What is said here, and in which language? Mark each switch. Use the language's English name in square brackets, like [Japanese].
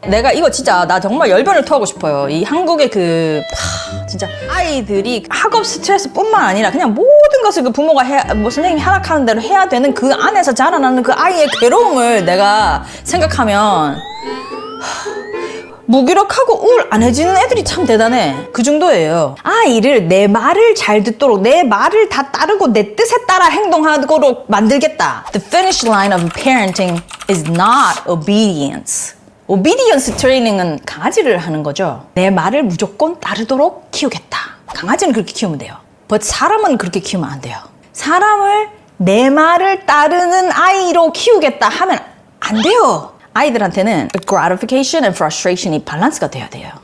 [Korean] 내가 이거 진짜 나 정말 열변을 토하고 싶어요. 이 한국의 진짜 아이들이 학업 스트레스뿐만 아니라 그냥 모든 것을 그 부모가 뭐 선생님이 허락하는 대로 해야 되는 그 안에서 자라나는 그 아이의 괴로움을 내가 생각하면 무기력하고 우울안해지는 애들이 참 대단해. 그 정도예요. 아이를 내 말을 잘 듣도록 내 말을 다 따르고 내 뜻에 따라 행동하도록 만들겠다. [English] The finish line of parenting is not obedience. [Korean] obedience 트레이닝은 강아지를 하는 거죠. 내 말을 무조건 따르도록 키우겠다. 강아지는 그렇게 키우면 돼요. but 사람은 그렇게 키우면 안 돼요. 사람을 내 말을 따르는 아이로 키우겠다 하면 안 돼요. 아이들한테는 [English] gratification and frustration [Korean] 이 밸런스가 돼야 돼요.